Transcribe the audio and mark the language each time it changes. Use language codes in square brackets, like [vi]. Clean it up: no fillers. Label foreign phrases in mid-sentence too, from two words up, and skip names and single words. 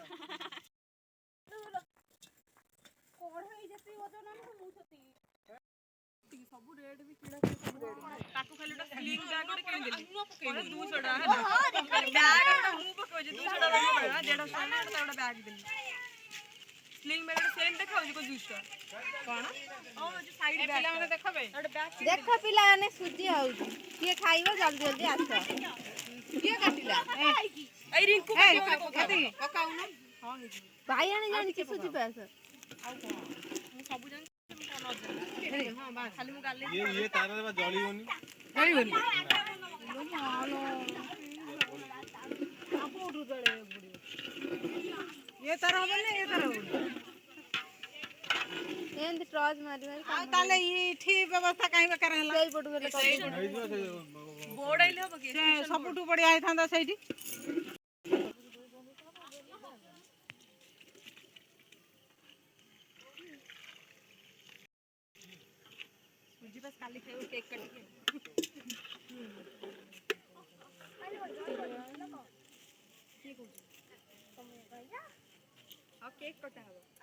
[or] ସବୁ ରେଟ୍ ବି କିଣା ତାକୁ ଖାଲି ଗୋଟେ ସ୍ଲିଂ ବ୍ୟାଗ ଗୋଟେ କିଣିଦେଲି 200 ଟଙ୍କା ହେଲା ବ୍ୟାଗ ମୁଁ ପକଉଛି 200 ଟଙ୍କା ପଡ଼ିବ 150 ଟଙ୍କା ଗୋଟେ ବ୍ୟାଗ ଦେଲି ସ୍ଲିଂ ବ୍ୟାଗ ଗୋଟେ ସେଲ୍ ଦେଖାଉଛି କୋ 200 କଣ ଓ ଯୋଉ ସାଇଡ ବ୍ୟାଗ ପିଲାମାନେ ଦେଖବେ ଗୋଟେ ବ୍ୟାଗ ଦେଖ ପିଲାମାନେ ସୁଜି ହଉଛି କିଏ ଖାଇବ ଜଲ୍ଦି ଜଲ୍ଦି ଆସ କିଏ କାଟିଲା ଏଇ ରିଙ୍କୁ ପକାଉନ ହଁ ଭାଇ ଆଣି ଜାଣିଛି ସୁଜି ପାସ ଆଉ କଣ ମୁଁ ସବୁ ଜାଣିଛି ହଁ ବାସ୍ ଖାଲି ମୁଁ ଗାଲି ଏ ତାରା ରେ ଜଳିବନି ଜଳିବନି ଏ ତାର ହବନେ ଏ ତାର ହବନେ ଏମିତି ଟ୍ରଚ୍ ମାରିବା ଆଉ ତାଲେ ଏଠି ବ୍ୟବସ୍ଥା କାଇଁ ବେକାର ହେଲା ସେଇ ପଟୁ ଗଲେ ବୋର୍ଡ ଆଇଲେ ହବ କି ସେ ସବୁଠୁ ବଢିଆ ହେଇଥାନ୍ତା ସେଇଠି ସୁଜି ବସ୍ କାଲି ଖାଇବ କେକ୍ କାଟିକି ଆଉ କେକ୍ କଟା ହବ